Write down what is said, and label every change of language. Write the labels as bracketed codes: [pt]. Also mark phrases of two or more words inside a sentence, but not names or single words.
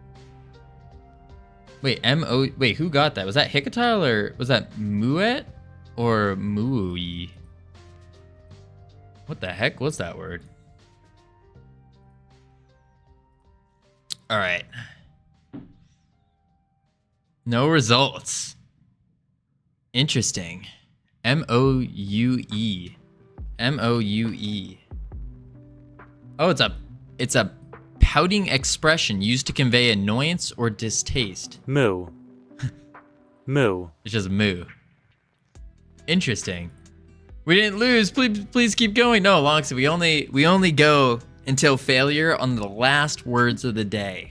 [en] Wait, M-O, wait, who got that? Was that Hikatile or was that Muet or Mooey? What the heck was that word? All right. No results. Interesting. M-O-U-E. M-O-U-E. Oh, it's a pouting expression used to convey annoyance or distaste. Moo. Moo. It's just moo. Interesting. We didn't lose. Please keep going. No, Lonxy, we only go until failure on the last words of the day.